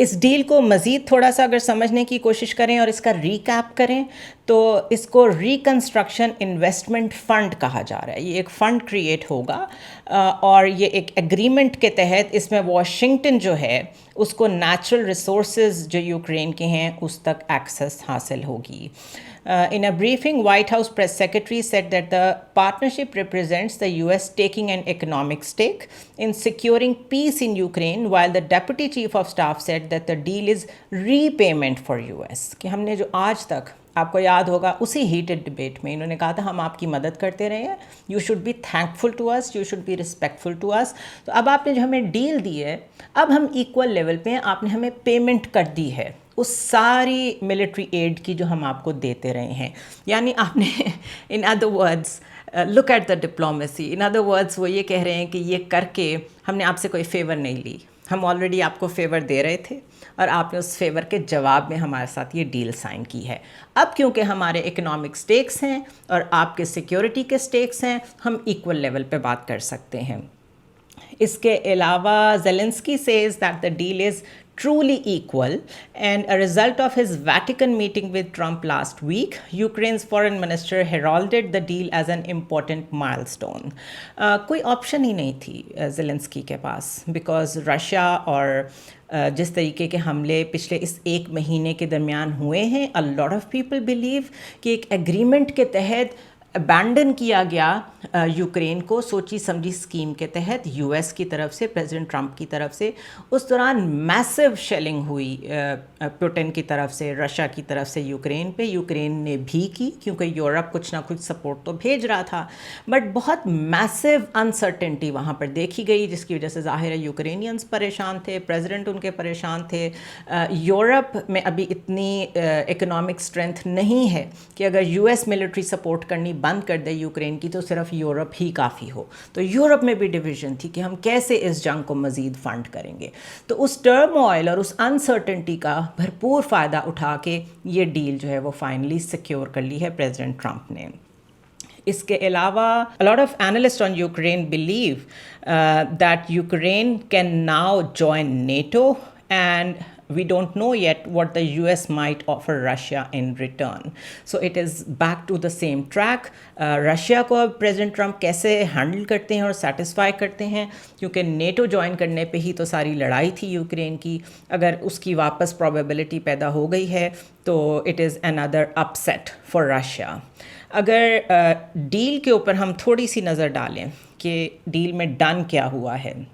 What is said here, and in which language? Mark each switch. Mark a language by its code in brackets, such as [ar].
[hi] इस डील को मज़ीद थोड़ा सा अगर समझने की कोशिश करें और इसका रिकैप करें तो इसको रिकन्स्ट्रक्शन इन्वेस्टमेंट फ़ंड कहा जा रहा है. ये एक फ़ंड क्रिएट होगा और ये एक एग्रीमेंट के तहत इसमें वाशिंगटन जो है उसको नेचुरल रिसोर्सेज जो यूक्रेन के हैं उस तक एक्सेस हासिल होगी. [en] In a briefing, White House press secretary said that the partnership represents the US taking an economic stake in securing peace in Ukraine, while the deputy chief of staff said that the deal is repayment for US. [hi] कि हमने जो आज तक आपको याद होगा उसी heated debate में इन्होंने कहा था हम आपकी मदद करते रहे हैं, [en] you should be thankful to us, [hi] you should be respectful to us. तो अब आपने जो हमें डील दी है अब हम इक्वल लेवल पे हैं, आपने हमें पेमेंट कर दी है उस सारी मिलिट्री एड की जो हम आपको देते रहे हैं. यानी आपने [en] in other words look at the diplomacy, [hi] in other words वो ये कह रहे हैं कि ये करके हमने आपसे कोई फेवर नहीं ली, हम ऑलरेडी आपको फेवर दे रहे थे और आपने उस फेवर के जवाब में हमारे साथ ये डील साइन की है. अब क्योंकि हमारे इकोनॉमिक स्टेक्स हैं और आपके सिक्योरिटी के स्टेक्स हैं, हम इक्वल लेवल पे बात कर सकते हैं. इसके अलावा [en] Zelensky says that the deal is truly equal, and a result of his Vatican meeting with Trump last week, Ukraine's foreign minister heralded the deal as an important milestone. [hi] कोई option ही नहीं थी जेलेंस्की के पास, because Russia और जिस तरीके के हमले पिछले इस एक महीने के दरमियान हुए हैं, [en] a lot of people believe [hi] कि एक एग्रीमेंट के तहत अबैंडन किया गया यूक्रेन को सोची समझी स्कीम के तहत यूएस की तरफ से, प्रेसिडेंट ट्रंप की तरफ से. उस दौरान मैसिव शेलिंग हुई पुतिन की तरफ से, रशिया की तरफ से यूक्रेन पे. यूक्रेन ने भी की क्योंकि यूरोप कुछ ना कुछ सपोर्ट तो भेज रहा था, बट बहुत मैसिव अनसर्टेनिटी वहाँ पर देखी गई जिसकी वजह से ज़ाहिर है यूक्रेनियंस परेशान थे, प्रेसिडेंट उनके परेशान थे. यूरोप में अभी इतनी इकोनॉमिक स्ट्रेंथ नहीं है कि अगर यूएस मिलिट्री सपोर्ट करनी बंद कर दे यूक्रेन की तो सिर्फ यूरोप ही काफ़ी हो. तो यूरोप में भी डिवीज़न थी कि हम कैसे इस जंग को मज़ीद फंड करेंगे. तो उस टर्मोइल और उस अनसर्टेनिटी का भरपूर फ़ायदा उठा के ये डील जो है वो फाइनली सिक्योर कर ली है प्रेसिडेंट ट्रंप ने. इसके अलावा [en] a lot of analysts on Ukraine believe that Ukraine can now join NATO, and we don't know yet what the US might offer Russia in return. So it is back to the same track. [hi] Russia को अब president Trump कैसे handle करते हैं और satisfy करते हैं, क्योंकि NATO join करने पे ही तो सारी लड़ाई थी यूक्रेन की. अगर उसकी वापस प्रोबेबिलिटी पैदा हो गई है तो [en] It is another upset for Russia. [hi] अगर डील के ऊपर हम थोड़ी सी नज़र डालें कि डील में डन क्या हुआ है.